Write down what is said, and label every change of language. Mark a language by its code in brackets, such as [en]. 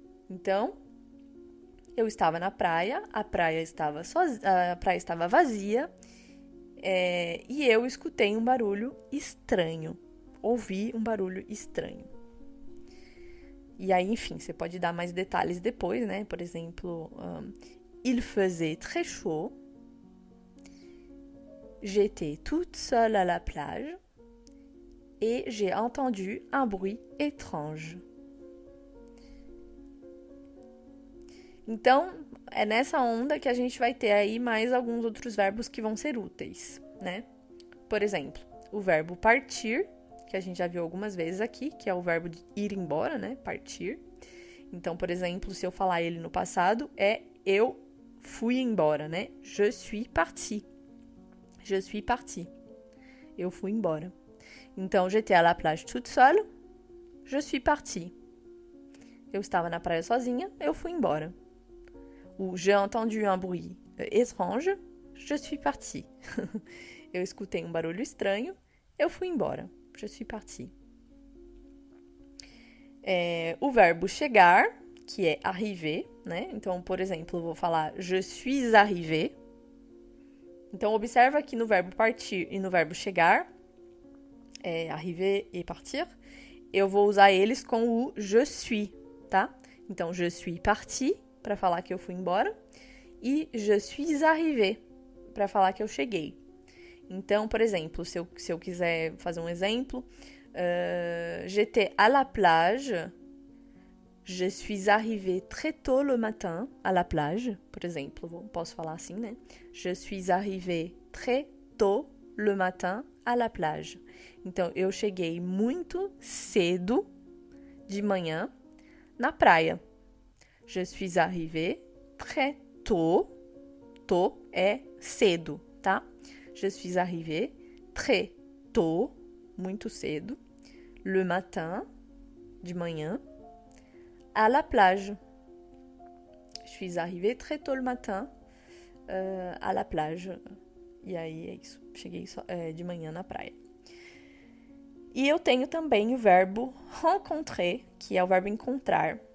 [pt] Então, eu estava na praia, a praia estava vazia, e eu escutei um barulho estranho. Ouvi um barulho estranho. E aí, enfim, você pode dar mais detalhes depois, né? Por exemplo, [fr] il faisait très chaud. J'étais toute seule à la plage et j'ai entendu un bruit étrange. [pt] Então, é nessa onda que a gente vai ter aí mais alguns outros verbos que vão ser úteis, né? Por exemplo, o verbo partir, que a gente já viu algumas vezes aqui, que é o verbo de ir embora, né? Partir. Então, por exemplo, se eu falar ele no passado, é eu fui embora, né? [fr] Je suis parti. Je suis parti. [pt] Eu fui embora. [fr] Então, j'étais à la plage toute seule. Je suis parti. [pt] Eu estava na praia sozinha, eu fui embora. [fr] Ou j'ai entendu un bruit étrange. Je suis parti. [pt] Eu escutei um barulho estranho, eu fui embora. [fr] Je suis parti. [pt] O verbo chegar, que é arriver, né? Então, por exemplo, eu vou falar [fr] je suis arrivé. [pt] Então, observa que no verbo partir e no verbo chegar, arriver e partir, eu vou usar eles com o je suis, tá? Então, [fr] je suis parti, [pt] para falar que eu fui embora, e [fr] je suis arrivé, [pt] para falar que eu cheguei. Então, por exemplo, se eu quiser fazer um exemplo, [fr] j'étais à la plage, [pt] je suis arrivé très tôt le matin à la plage, por exemplo, posso falar assim, né? [fr] Je suis arrivé très tôt le matin à la plage. [pt] Então, eu cheguei muito cedo de manhã na praia. [fr] Je suis arrivé très tôt. Tôt [pt] é cedo, tá? [fr] Je suis arrivé très tôt, [pt] muito cedo, [fr] le matin, [pt] de manhã, [fr] à la plage. Je suis arrivé très tôt le matin, à la plage. [pt] E aí é isso, cheguei de manhã na praia. E eu tenho também o verbo rencontrer, que é o verbo encontrar.